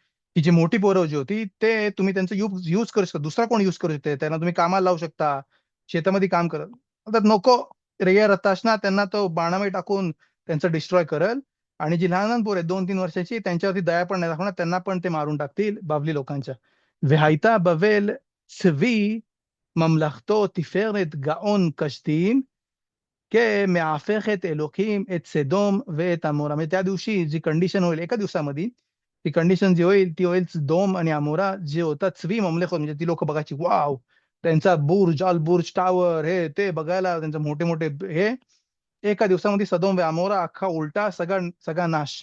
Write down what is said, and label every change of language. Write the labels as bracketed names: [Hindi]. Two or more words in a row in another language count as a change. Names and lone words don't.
[Marathi] की जी मोठी पोरं जी होती ते तुम्ही त्यांचं यूज करू शकता, दुसरा कोण यूज करू शकते, त्यांना तुम्ही कामाला लावू शकता, शेतामध्ये काम करत. तर नको, [Hebrew] נערים תרטשנה [Marathi] त्यांना तो बाणामध्ये टाकून त्यांचं डिस्ट्रॉय करल. आणि जी लहान लहान पोरं आहेत 2, 3 वर्षाची, त्यांच्यावरती दया पण नाही दाखवणार, त्यांना पण ते मारून टाकतील बाबली लोकांच्या. [Hebrew] והייתה בבל צבי ממלכתו תפארת גאון קשתים, כמהפכת אלוקים את סדום ואת עמורה. [Marathi] म्हणजे त्या दिवशी जी कंडिशन होईल एका दिवसामध्ये, ती कंडिशन जी होईल ती होईल सदोम आणि अमोरा जे होता [Hebrew] צבי ממלכות, [Marathi] म्हणजे ती लोक बघायची, वाव, त्यांचा बुर्ज अल बुर्ज टावर हे ते बघायला, त्यांचे मोठे मोठे हे, एका दिवसामध्ये सदोम व अमोरा अख्खा उलटा सगळा सगळा नाश.